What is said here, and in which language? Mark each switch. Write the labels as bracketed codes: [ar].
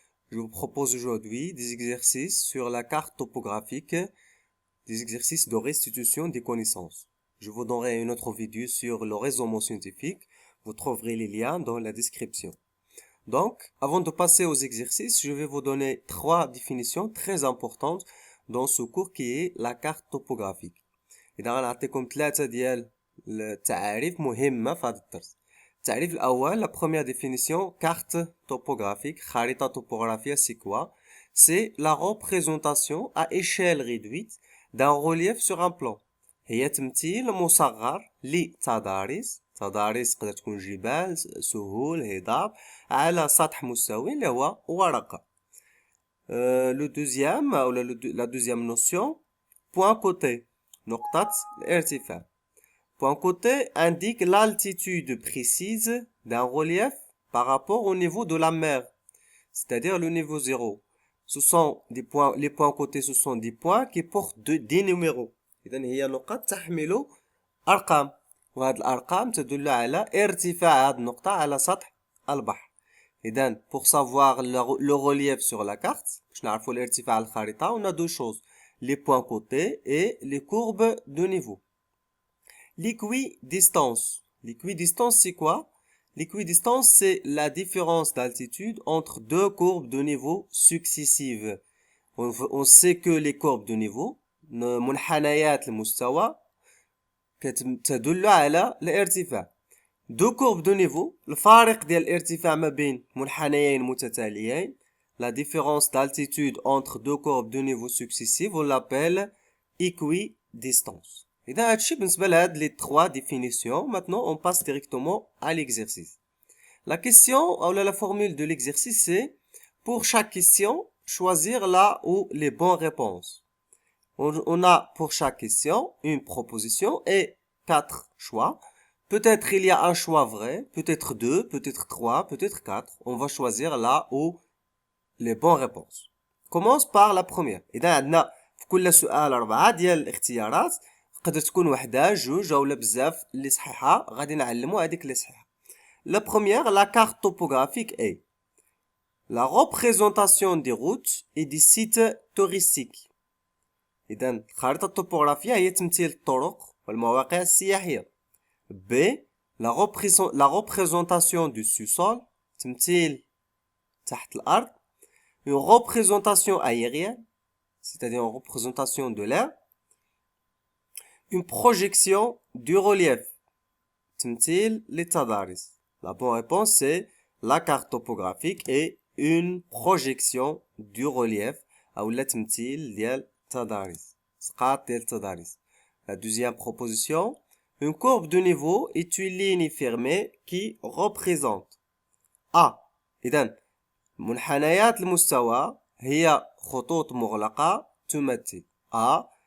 [fr] Je vous propose aujourd'hui des exercices sur la carte topographique, des exercices de restitution des connaissances. Je vous donnerai une autre vidéo sur le raisonnement scientifique. Vous trouverez les liens dans la description. Donc, avant de passer aux exercices, je vais vous donner trois définitions très importantes dans ce cours qui est la carte topographique. [ar] إذا غنعطيكم ثلاثة ديال التعاريف مهمة في هذا الدرس. التعريف الأول, [fr] la première définition, carte topographique, [ar] خريطة طوبوغرافية, [fr] c'est quoi? C'est la représentation à échelle réduite d'un relief sur un plan. [ar] هي تمثيل مصغر لتضاريس تقدر تكون جبال, سهول, هضاب على سطح مستوي اللي هو ورقة. [fr] Le deuxième, ou la deuxième notion, point côté, [ar] نقطة الارتفاع. [fr] Point côté indique l'altitude précise d'un relief par rapport au niveau de la mer, c'est-à-dire le niveau 0. Ce sont des points, les points côtés, ce sont des points qui portent des numéros. [ar] إذن هي نقاط تحمل أرقام، وهذه الأرقام تدل على ارتفاع هذه النقطة على سطح البحر. [fr] إذن pour savoir le relief sur la carte, [ar] باش نعرفوا الارتفاع على الخريطة, [fr] on a deux choses, les points côtés et les courbes de niveau. L'équidistance. L'équidistance, c'est quoi? L'équidistance, c'est la différence d'altitude entre deux courbes de niveau successives. On sait que les courbes de niveau, [ar] منحنيات المستوى, تدل على الارتفاع. [fr] Deux courbes de niveau, [ar] الفارق ديال الارتفاع ما بين منحنيين متتاليين, [fr] la différence d'altitude entre deux courbes de niveau successives, on l'appelle équidistance. [ar] إذا هادشي بالنسبة لهاد [fr] les trois définitions. Maintenant, on passe directement à l'exercice. La question, ou la formule de l'exercice, c'est pour chaque question, choisir là où les bonnes réponses. On a pour chaque question une proposition et 4 choix. Peut-être il y a un choix vrai, peut-être 2, peut-être 3, peut-être 4. On va choisir là où les bonnes réponses. Commence par la première. [ar] إذا عندنا في كل سؤال 4 ديال الاختيارات. تقدر تكون وحده جوج ولا بزاف اللي صحيحه, غادي نعلموا هذيك اللي صحيحه. [fr] La première, la carte topographique est la représentation des routes et des sites touristiques. [ar] إذن الخريطة الطوبوغرافية هي تمثيل الطرق والمواقع السياحية. [fr] B, la représentation du sous-sol, [ar] تمثيل تحت الأرض. [fr] Une représentation aérienne, c'est-à-dire une représentation de l'air. Une projection du relief, [ar] تمثيل للتضاريس. [fr] La bonne réponse c'est la carte topographique et une projection du relief [ar] أو لا تمثيل ديال التضاريس, [fr] سقاط ديال التضاريس. La deuxième proposition, une courbe de niveau est une ligne fermée qui représente A. [ar] إذن منحنيات المستوى هي خطوط مغلقة تمثل A.